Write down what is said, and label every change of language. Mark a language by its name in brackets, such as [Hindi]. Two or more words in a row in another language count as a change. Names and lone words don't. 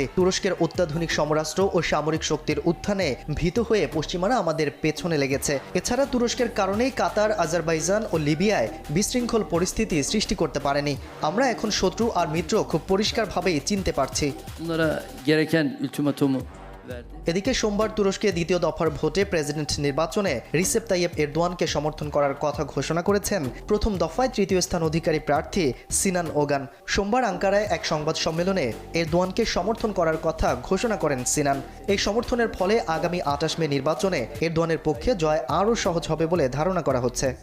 [Bangla] তুরস্কের অত্যাধুনিক সমরাষ্ট্র ও সামরিক শক্তির উত্থানে ভীত হয়ে পশ্চিমারা আমাদের পেছনে লেগেছে। এছাড়া তুরস্কের কারণেই কাতার, আজারবাইজান ও লিবিয়ায় বিশৃঙ্খল পরিস্থিতি সৃষ্টি করতে পারেনি। আমরা এখন শত্রু আর মিত্র খুব পরিষ্কারভাবেই চিনতে পারছি। [Turkish] Bunlara gereken ultimatomu [Bangla] এদিকে সোমবার তুরস্কে দ্বিতীয় দফার ভোটে প্রেসিডেন্ট নির্বাচনে রিসেপ তাইয়েপ এরদোয়ানকে সমর্থন করার কথা ঘোষণা করেছেন প্রথম দফায় তৃতীয় স্থান অধিকারী প্রার্থী সিনান ওগান। সোমবার আঙ্কারায় এক সংবাদ সম্মেলনে এরদোয়ানকে সমর্থন করার কথা ঘোষণা করেন সিনান। এই সমর্থনের ফলে আগামী 28 মে নির্বাচনে এরদোয়ানের পক্ষে জয় আরও সহজ হবে বলে ধারণা করা হচ্ছে।